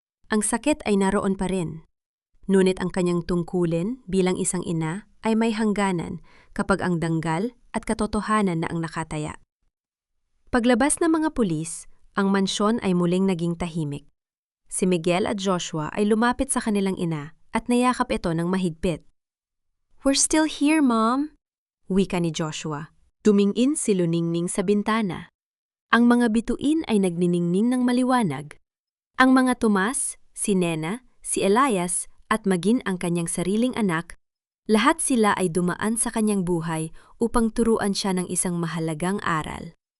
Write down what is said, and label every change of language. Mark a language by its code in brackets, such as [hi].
[tl] Ang sakit ay naroon pa rin. Ngunit ang kanyang tungkulin bilang isang ina ay may hangganan kapag ang danggal at katotohanan na ang nakataya. Paglabas ng mga pulis, ang mansyon ay muling naging tahimik. Si Miguel at Joshua ay lumapit sa kanilang ina at nayakap ito ng mahigpit. [en] "We're still here, Mom," [tl] wika ni [en] Joshua. [tl] Tumingin si Luningning sa bintana. Ang mga bituin ay nagniningning ng maliwanag. Ang mga Tomas, si Nena, si Elias at maging ang kanyang sariling anak, lahat sila ay dumaan sa kanyang buhay upang turuan siya ng isang mahalagang aral.